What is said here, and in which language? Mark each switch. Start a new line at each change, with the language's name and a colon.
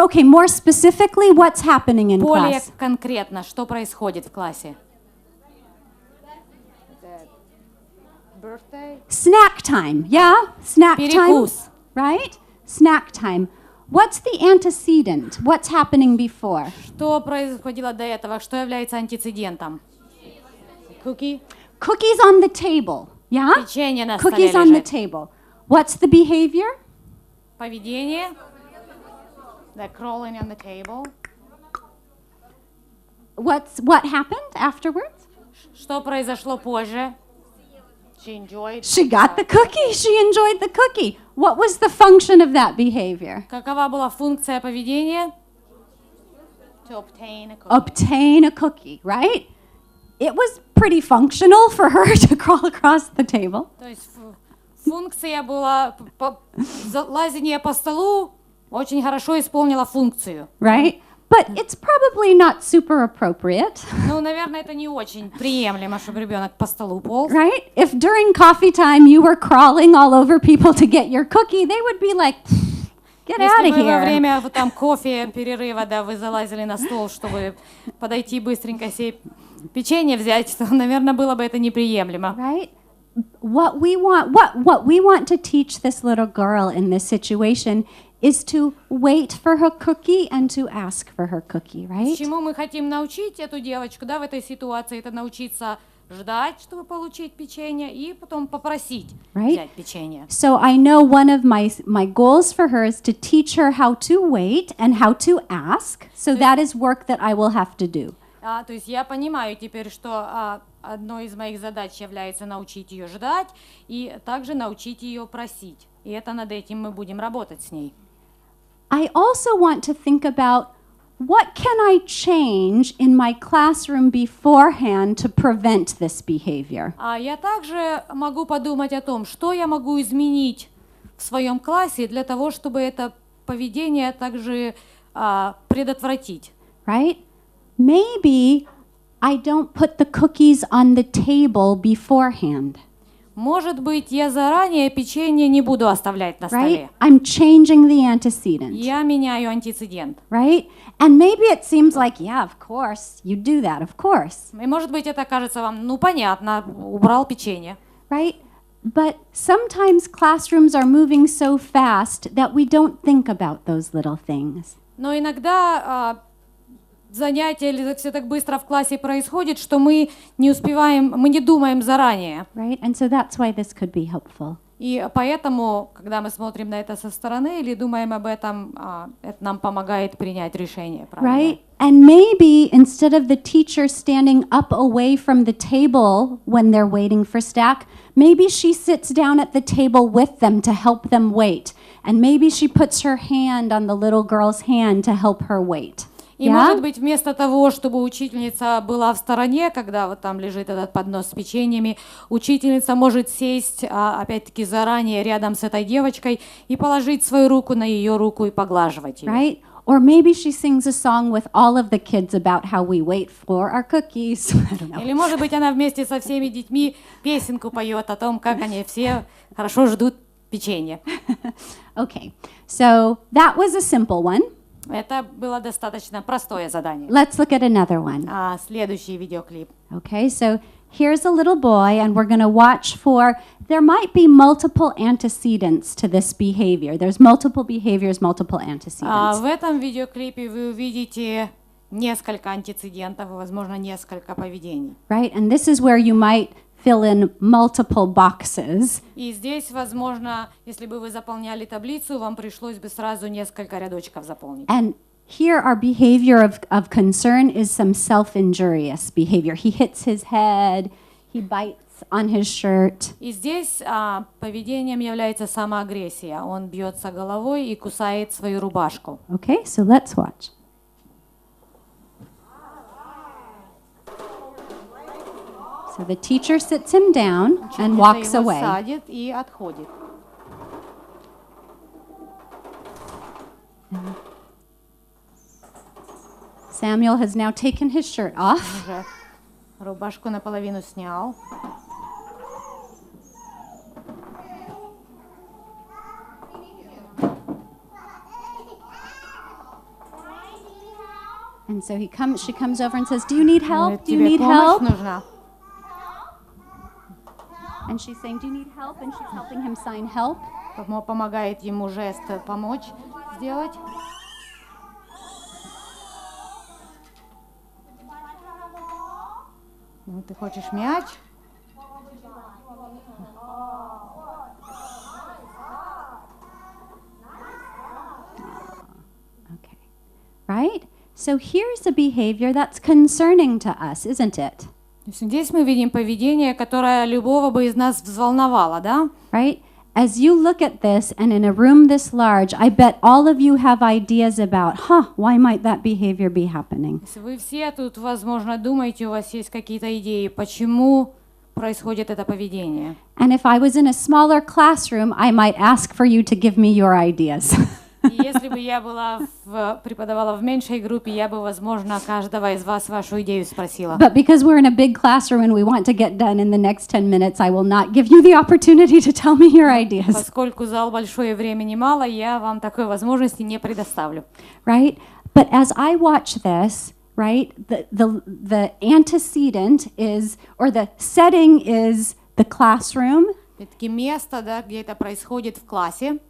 English: Okay, more specifically, what's happening in
Russian: Более
English: class?
Russian: конкретно, что происходит в классе?
English: Snack time. Yeah? Snack time.
Russian: Перекус.
English: Right? Snack time. What's the antecedent? What's happening before?
Russian: Что происходило до этого? Что является антицидентом?
English: Cookie. Cookies on the table. Yeah?
Russian: Печенье на столе
English: Cookies on the
Russian: лежит.
English: table. What's the behavior?
Russian: Поведение.
English: The crawling on the table. What happened afterwards?
Russian: Что произошло позже?
English: She enjoyed. She got the cookie. She enjoyed the cookie. What was the function of that behavior?
Russian: Какова была функция поведения?
English: To obtain a cookie. Obtain a cookie, right? It was pretty functional for her to crawl across the table.
Russian: То есть функция была, лазение по столу очень хорошо исполнила функцию.
English: Right? But it's probably not super appropriate.
Russian: Ну, наверное, это не очень приемлемо, чтобы ребенок по столу полз.
English: Right? If during coffee time you were crawling all over people to get your cookie, they would be like, get out
Russian: Если
English: of
Russian: бы во
English: here.
Russian: время там кофе, перерыва, да, вы залазили на стол, чтобы подойти быстренько себе печенье взять, то, наверное, было бы это неприемлемо.
English: Right? What we want to teach this little girl in this situation is to wait for her cookie and to ask for her cookie, right?
Russian: Чему мы хотим научить эту девочку, да, в этой ситуации, это научиться ждать, чтобы получить печенье, и потом попросить взять печенье.
English: So I know one of my goals for her is to teach her how to wait and how to ask. So that is work that I will have to do.
Russian: То есть я понимаю теперь, что одной из моих задач является научить ее ждать и также научить ее просить. И это над этим мы будем работать с ней.
English: I also want to think about what can I change in my classroom beforehand to prevent this behavior.
Russian: Я также могу подумать о том, что я могу изменить в своем классе для того, чтобы это поведение также предотвратить.
English: Right? Maybe I don't put the cookies on the table beforehand.
Russian: Может быть, я заранее печенье не буду оставлять на
English: Right?
Russian: столе.
English: I'm changing the antecedent.
Russian: Я меняю антицидент.
English: Right? And maybe it seems like, yeah, of course, you do that, of course.
Russian: И может быть, это кажется вам, ну понятно, убрал печенье.
English: Right? But sometimes classrooms are moving so fast that we don't think about those little things.
Russian: Но иногда занятие или все так быстро в классе происходит, что мы не успеваем, мы не думаем заранее.
English: Right? And so that's why this could be helpful.
Russian: И поэтому, когда мы смотрим на это со стороны или думаем об этом, это нам помогает принять решение.
English: Right? And maybe instead of the teacher standing up away from the table when they're waiting for stack, maybe she sits down at the table with them to help them wait. And maybe she puts her hand on the little girl's hand to help her wait.
Russian: И, может быть, вместо того, чтобы учительница была в стороне, когда вот там лежит этот поднос с печеньями, учительница может сесть, опять-таки, заранее рядом с этой девочкой и положить свою руку на ее руку и поглаживать ее.
English: Right? Or maybe she sings a song with all of the kids about how we wait for our cookies. I don't know.
Russian: Или, может быть, она вместе со всеми детьми песенку поет о том, как они все хорошо ждут печенье.
English: Okay, so that was a simple one.
Russian: Это было достаточно простое задание.
English: Let's look at another one.
Russian: Следующий видеоклип.
English: Okay, so here's a little boy, and we're going to watch for, there might be multiple antecedents to this behavior. There's multiple behaviors, multiple antecedents.
Russian: В этом видеоклипе вы увидите несколько антицидентов и, возможно, несколько поведений.
English: Right, and this is where you might fill in multiple boxes.
Russian: И здесь, возможно, если бы вы заполняли таблицу, вам пришлось бы сразу несколько рядочков заполнить.
English: And here our behavior of concern is some self-injurious behavior. He hits his head, he bites on his shirt.
Russian: И здесь поведением является самоагрессия. Он бьется головой и кусает свою рубашку.
English: Okay, so let's watch. So the teacher sits him down and walks
Russian: Его
English: away.
Russian: садит и отходит.
English: Samuel has now taken his shirt off.
Russian: Уже рубашку наполовину снял.
English: And so she comes over and says, "Do you need help?
Russian: Говорит,
English: Do you
Russian: тебе
English: need
Russian: помощь
English: help?"
Russian: нужна?
English: And she's saying, "Do you need help?" And she's helping him sign help.
Russian: Помогает ему жест помочь сделать. Ну, ты хочешь мяч?
English: Okay. Right? So here's a behavior that's concerning to us, isn't it?
Russian: Здесь мы видим поведение, которое любого бы из нас взволновало, да?
English: Right? as you look at this and in a room this large, I bet all of you have ideas about, why might that behavior be happening?
Russian: Если вы все тут, возможно, думаете, у вас есть какие-то идеи, почему происходит это поведение.
English: And if I was in a smaller classroom, I might ask for you to give me your ideas.
Russian: И если бы я преподавала в меньшей группе, я бы, возможно, каждого из вас вашу идею спросила.
English: But because we're in a big classroom and we want to get done in the next 10 minutes, I will not give you the opportunity to tell me your ideas.
Russian: Поскольку зал большой и времени мало, я вам такой возможности не предоставлю.
English: Right? But as I watch this, right, the antecedent is, or the setting is the classroom.
Russian: Это место, да, где это происходит в классе.